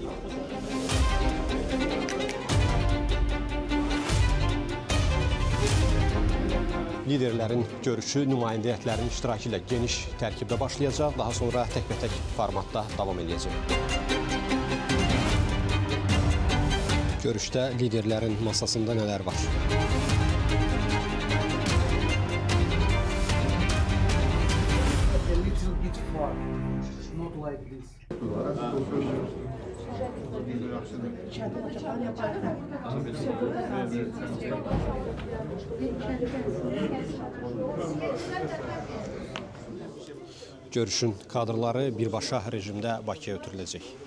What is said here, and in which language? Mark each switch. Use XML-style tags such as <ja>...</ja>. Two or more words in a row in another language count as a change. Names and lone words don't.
<az>Liderlərin görüşü nümayəndə heyətlərinin iştirakı ilə geniş tərkibdə başlayacaq, daha sonra təkbətək formatda davam edəcək. Görüşdə liderlərin masasında nələr var?</az> <en>Not like this.</en> <az>Görüşün kadrları birbaşa rejimdə Bakıya ötürüləcək.</az>